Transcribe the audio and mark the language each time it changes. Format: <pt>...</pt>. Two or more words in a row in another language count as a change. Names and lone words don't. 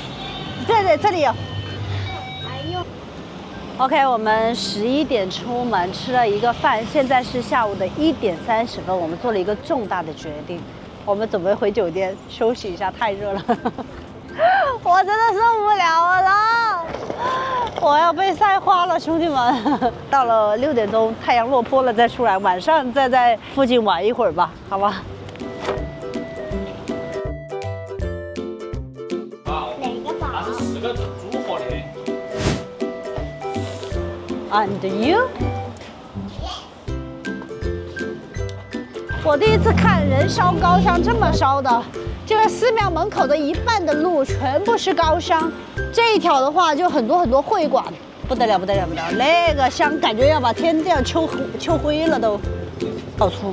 <zh>对，这裡有。OK， 我們11點出門，吃了一個飯，現在是下午的1點30分。我們做了一個重大的決定，我們準備回酒店休息一下，太熱了，我真的受不了了，我要被曬花了，兄弟們。到了6點鐘，太陽落坡了再出來，晚上再在附近玩一會兒吧，好吧？那是4個組合的。</zh> <en>And you？</en> <zh>我第一次看人燒高香這麼燒的，這個寺廟門口的一半的路全部是高香，這一條的話就很多會館，不得了不得了不得了，那個香感覺要把天都要秋灰了都，好粗。</zh>